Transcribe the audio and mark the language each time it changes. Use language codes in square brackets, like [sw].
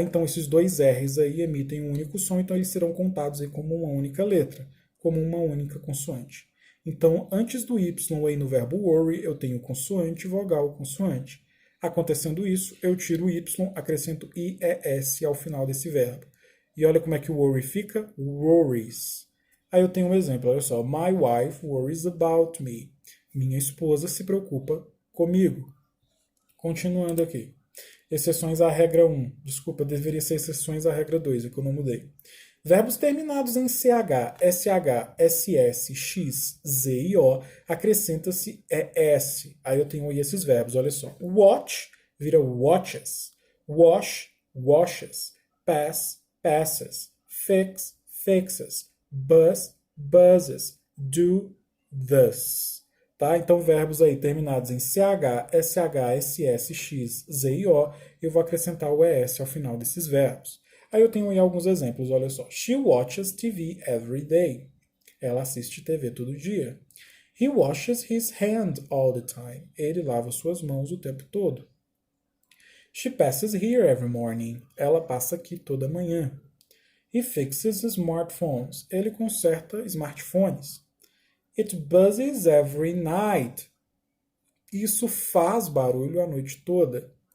[pt] Então esses dois R's aí emitem um único som, então eles serão contados aí como uma única letra, como uma única consoante. Então, antes do Y aí no verbo worry, eu tenho consoante, vogal, consoante. Acontecendo isso, eu tiro o Y, acrescento IES ao final desse verbo. E olha como é que o worry fica, worries. Aí eu tenho um exemplo, olha só. [en] My wife worries about me. [pt] Minha esposa se preocupa comigo. Continuando aqui. Exceções à regra 1. Desculpa, deveria ser exceções à regra 2, é que eu não mudei. Verbos terminados em CH, SH, SS, X, Z e O, acrescenta-se ES. Aí eu tenho aí esses verbos, olha só. [en] Watch [pt] vira [en] watches. Wash, washes. Pass, passes. Fix, fixes. Buzz, buzzes. Do, thus. Tá? [pt] Então, verbos aí terminados em CH, SH, SS, X, Z e O, eu vou acrescentar o ES ao final desses verbos. Aí eu tenho aí alguns exemplos, olha só. [en] She watches TV every day. [pt] Ela assiste TV todo dia. [en] He washes his hand all the time. [pt] Ele lava suas mãos o tempo todo. She passes here every morning. Ela passa aqui toda manhã. [en] He fixes smartphones. [pt] Ele conserta smartphones. [en] It buzzes every night. [pt] Isso faz barulho a noite toda.